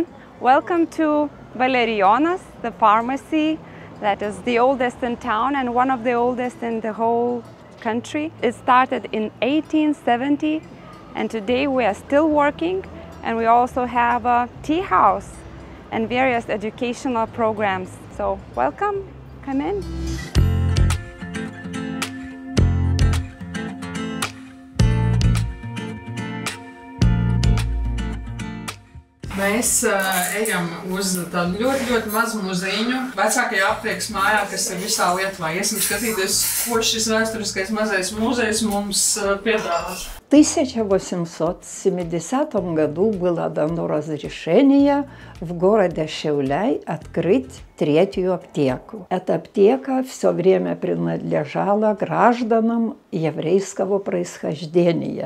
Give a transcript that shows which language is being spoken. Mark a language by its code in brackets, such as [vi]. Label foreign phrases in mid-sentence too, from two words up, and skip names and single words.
[en] Welcome to Valerijonas, the pharmacy that is the oldest in town and one of the oldest in the whole country. It started in 1870, and today we are still working, and we also have a tea house and various educational programs. So welcome, come in. [lv] Mēs ejam uz tādu ļoti mazu muzejiņu vecākajā aptiekas mājā, kas ir visā Lietuvā. Iesim skatīties, ko šis vēsturiskais mazais muzejs mums piedāvās. [ru] В 1870 году было дано разрешение в городе Šiauliai открыть третью аптеку. Эта аптека все время принадлежала гражданам еврейского происхождения.